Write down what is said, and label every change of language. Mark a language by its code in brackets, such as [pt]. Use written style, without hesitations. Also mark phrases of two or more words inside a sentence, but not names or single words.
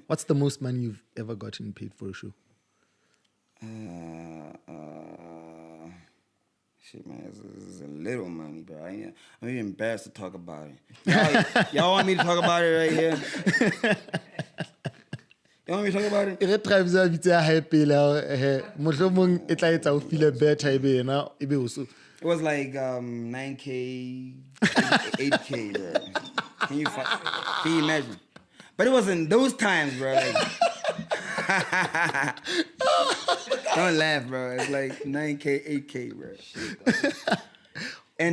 [en] What's the most money you've ever gotten paid for a show? Shit, man, this is a little money, bro. I'm even embarrassed to talk about it. Y'all want me to talk about it right here? You want me to talk about it? [st] Re Trybz a bitse a hae pele mohlomong e tla etsa o [en] feel better [st] ebe yena ebe o so. [en] It was like 9K, 8K, bro. Can you imagine? But it wasn't those times, bro. Like, don't laugh, bro. It's like 9K, 8K, bro. And